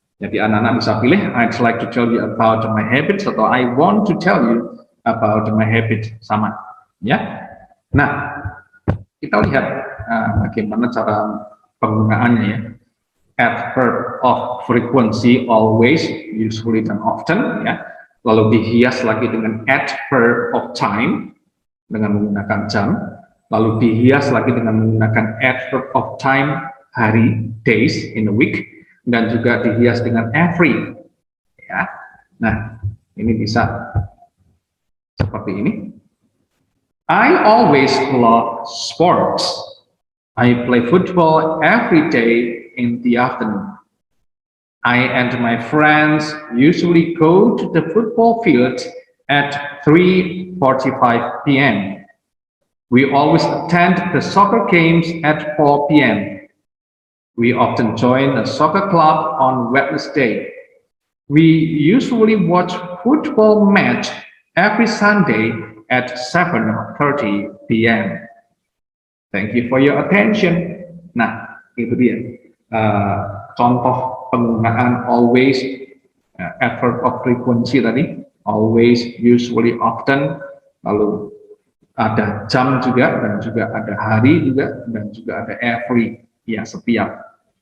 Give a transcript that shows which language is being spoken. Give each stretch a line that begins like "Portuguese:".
Indonesian: Jadi anak-anak bisa pilih
English: I'd like to tell you about my habits
Indonesian: atau
English: I want to tell you about my habits,
Indonesian: sama, ya. Nah, kita lihat bagaimana cara penggunaannya, ya.
English: Adverb of frequency, always, usually, dan often, ya.
Indonesian: Lalu dihias lagi dengan adverb of time dengan menggunakan jam, lalu dihias lagi dengan menggunakan adverb of time, hari,
English: days in a week,
Indonesian: dan juga dihias dengan every, ya. Nah, ini bisa seperti ini.
English: I always love sports. I play football every day in the afternoon. I and my friends usually go to the football field at 3:45 p.m. We always attend the soccer games at 4 p.m. We often join a soccer club on Wednesday. We usually watch football match every Sunday at 7:30 p.m. Thank you for your attention.
Indonesian: Nah, itu dia contoh penggunaan always, adverb of frequency tadi, always, usually, often, lalu ada jam juga, dan juga ada hari juga, dan juga ada every, ya setiap.